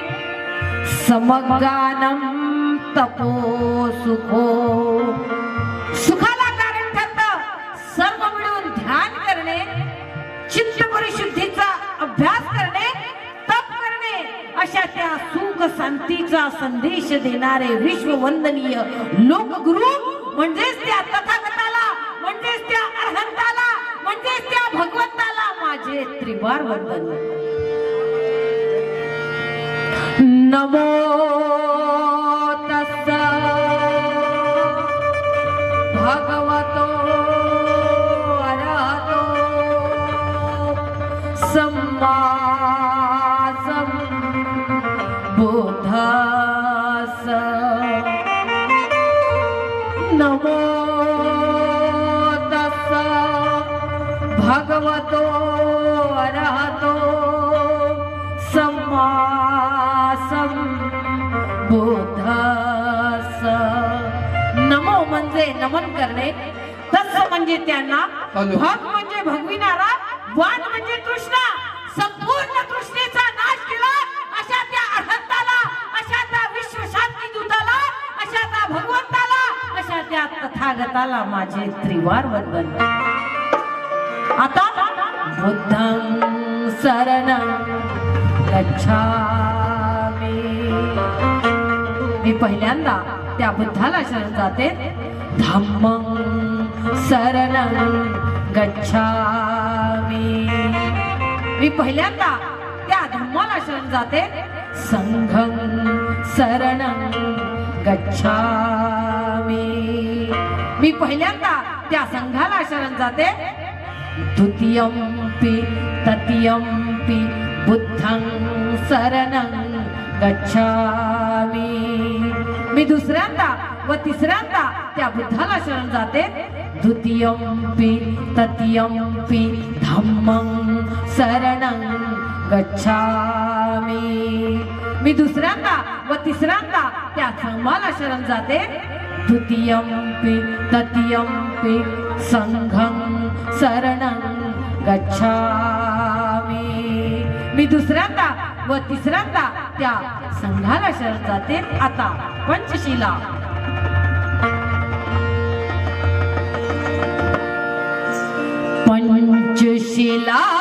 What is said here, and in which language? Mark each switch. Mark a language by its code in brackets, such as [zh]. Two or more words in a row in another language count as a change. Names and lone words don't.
[pi] समगानम तपो सुखो [mr] सुखाला कारण ठरतं सर्व मिळून ध्यान करणे, चित्त परिशुद्धीचा अभ्यास करणे, तप करणे, अशा त्या सुख शांतीचा संदेश देणारे विश्ववंदनीय लोकगुरु म्हणजेच त्या तथागताला, म्हणजेच त्या अरहंताला, म्हणजेच त्या भगवंताला माझे त्रिवार वंदन। [pi] नमो तस्स भगवतो अरहतो सम्मा संबुद्धस्स। नमो तस्स भगवतो अरहतो सम्मा संबुद्धस्स। [mr] नमो म्हणजे नमन करणे, तस्स म्हणजे त्यांना, भग म्हणजे भगविणारा, वान म्हणजे तृष्णा, संपूर्ण तृष्णेचा नाश केला अशा त्या अरहंताला, अशा त्या विश्वशांती दूताला, अशा त्या भगवंताला, अशा त्या तथागताला माझे त्रिवार वंदन। [pi] आता बुद्धं शरणं गच्छामि, [mr] मी पहिल्यांदा त्या बुद्धाला शरण जाते। [pi] धम्मं शरणं गच्छामि, [mr] मी पहिल्यांदा त्या धम्माला शरण जाते। [pi] संघं शरणं गच्छामि, [mr] मी पहिल्यांदा त्या संघाला शरण जाते। [pi] द्वितीयंपि तृतीयंपि बुद्धं शरणं गच्छामि, [mr] मी दुसऱ्यांदा व तिसऱ्यांदा त्या बुद्धाला शरण जाते। [pi] द्वितीयंपि तृतीयंपि धम्मं शरणं गच्छामि, [mr] मी दुसऱ्यांदा व तिसऱ्यांदा त्या धम्माला शरण जाते। [pi] द्वितीयंपि तृतीयंपि संघं शरणं गच्छामि, [mr] मी दुसऱ्यांदा व तिसऱ्यांदा त्या संघाला शरण जाते। आता पंचशीला पंचशीला